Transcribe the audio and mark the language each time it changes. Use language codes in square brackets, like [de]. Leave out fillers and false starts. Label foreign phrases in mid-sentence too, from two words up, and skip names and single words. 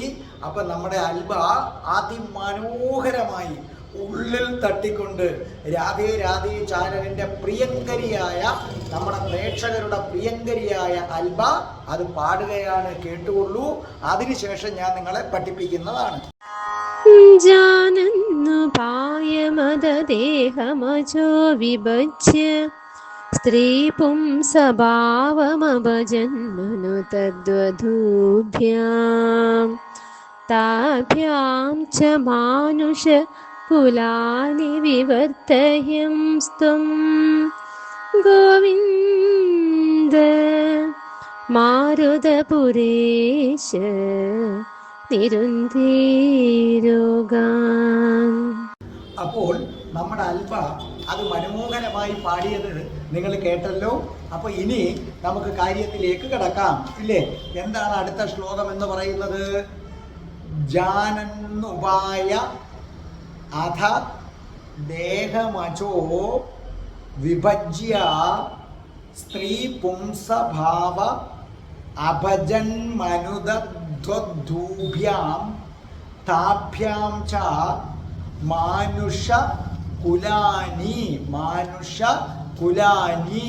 [ml] അപ്പം നമ്മുടെ അൽബ അതിമനോഹരമായി ഉള്ളിൽ തട്ടിക്കൊണ്ട് രാധേ രാധേ ചാനലിൻ്റെ പ്രിയങ്കരിയായ, നമ്മുടെ പ്രേക്ഷകരുടെ പ്രിയങ്കരിയായ അൽബ അത് പാടുകയാണ്. കേട്ടുകൊള്ളൂ. അതിനുശേഷം ഞാൻ നിങ്ങളെ പഠിപ്പിക്കുന്നതാണ്. [sa] जानन्नु पायमददेहमजो विभज्य स्त्रीपुंसभावमभजन्मनु तद्वधूभ्यां ताभ्यां च मानुषकुलानि विवर्तयंस्त्वं गोविन्द मारुतपुरेश നിരുന്തീരോഗാൻ. [ml] അപ്പോൾ നമ്മുടെ അൽബ അത് മനോഹരമായി പാടിയത് നിങ്ങൾ കേട്ടല്ലോ. അപ്പൊ ഇനി നമുക്ക് കാര്യത്തിലേക്ക് കടക്കാം, ഇല്ലേ? എന്താണ് അടുത്ത ശ്ലോകം എന്ന് പറയുന്നത്? [sa] ജാനന്നുപായ അധ ദേഹമജോ വിഭജ്യ സ്ത്രീ പുംസഭാവ അഭജന്മനുദൂഭ്യാം താഭ്യാം ച മാനുഷകുലാനി.